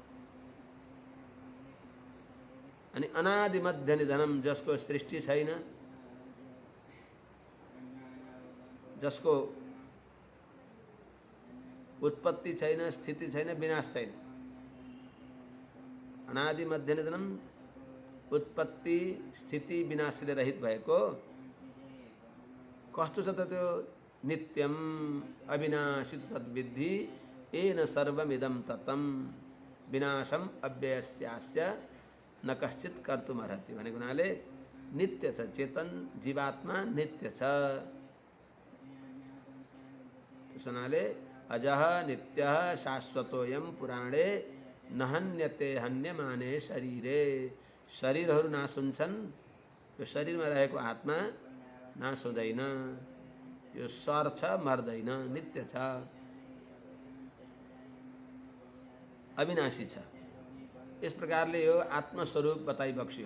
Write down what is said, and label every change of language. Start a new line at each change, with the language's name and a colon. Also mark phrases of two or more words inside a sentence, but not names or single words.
Nepali: अनि
Sanskrit: अनादि मध्य निधनम,
Nepali: जसको सृष्टि छैन, जसको उत्पत्ति छैन, स्थिति छैन, विनाश छैन।
Sanskrit: अनादि मध्य निधनम,
Nepali: उत्पत्ति स्थिति विनाशले रहित भएको कस्तो छ त त्यो?
Sanskrit: नित्यम अविनाशी तद्विद्धि येन सर्वमिदं ततम विनाशम अव्ययस्यास्य न कश्चित् कर्तुमर्हति।
Nepali: भनेको हुनाले नित्य छ। चेतन जीवात्मा नित्य छ। त्यस हुनाले
Sanskrit: अजः नित्यः शाश्वतोऽयं पुराणे न हन्यते हन्यमाने शरीरे।
Nepali: शरीरहरू नाश हुन्छन्, यो शरीरमा रहेको आत्मा नाश हुँदैन। यो सर्छ, मर्दैन, नित्य छ, अविनाशी छ। इस प्रकारले यो आत्मस्वरूप बताइबक्स्यो।